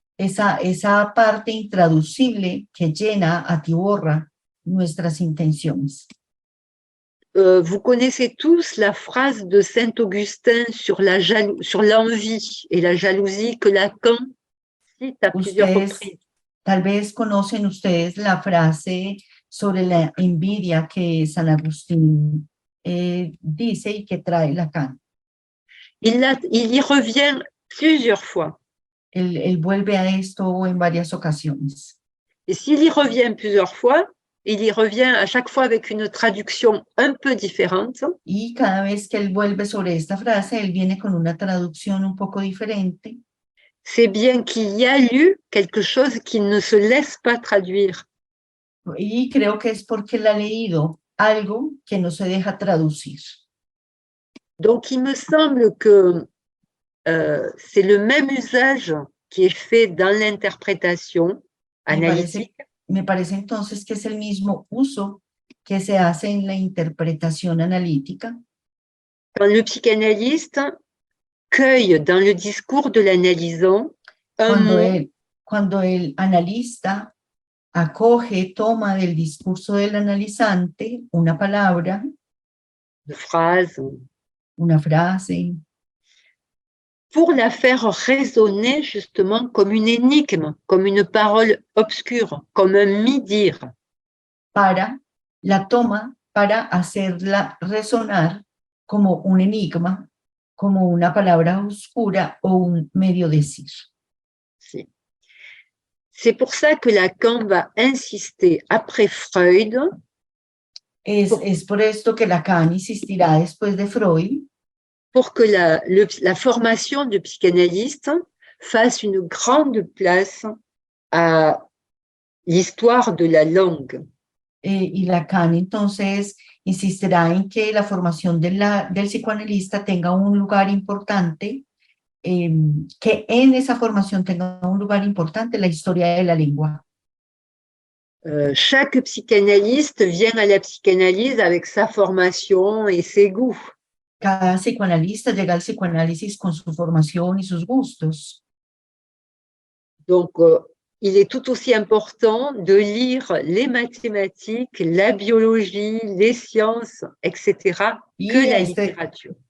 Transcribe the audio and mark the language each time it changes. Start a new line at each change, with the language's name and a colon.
Spanish: Esa parte intraducible que llena, atiborra nuestras intenciones.
French: Vous connaissez tous la phrase de Saint-Augustin sur l'envie et la jalousie que Lacan cite à plusieurs reprises.
Spanish: Tal vez conocen ustedes la frase sobre la envidia que San Agustín dice y que trae Lacan.
French: Il y revient plusieurs fois.
Spanish: Él vuelve a esto en varias ocasiones.
French: Et s'il y revient plusieurs fois, il y revient à chaque fois avec une traduction un peu différente.
Spanish: Y cada vez que él vuelve sobre esta frase, él viene con una traducción un poco diferente.
French: C'est bien qu'il y a lu quelque chose qui ne se laisse pas traduire.
Spanish: Y creo que es porque él ha leído algo que no se deja traducir.
French: Donc, il me semble que c'est le même usage qui est fait dans l'interprétation analytique.
Spanish: Me parece entonces que es el mismo uso que se hace en la interpretación analítica,
French: quand le psychanalyste cueille dans le discours de l'analysant un mot,
Spanish: cuando el analista acoge, toma del discurso del analizante una palabra,
French: une phrase,
Spanish: una frase,
French: pour la faire résonner justement comme une énigme, comme une parole obscure, comme un mi-dire.
Spanish: la toma para hacerla resonar como un enigma, como una palabra oscura o un medio decir.
French: C'est pour ça que Lacan va insister après Freud.
Spanish: Es por esto que Lacan insistirá después de Freud
French: pour que la formation de psychanalyste fasse une grande place à l'histoire de la langue.
Spanish: Y Lacan entonces insistirá en que la formación del psicoanalista tenga un lugar importante, que en esa formación tenga un lugar importante la historia de la lengua.
French: Chaque psychanalyste vient à la psychanalyse avec sa formation et ses goûts.
Spanish: Cada psicoanalista llega al psicoanálisis con su formación y sus gustos.
French: Donc, il est tout aussi important de lire les mathématiques, la biologie, les sciences, etc., que la littérature.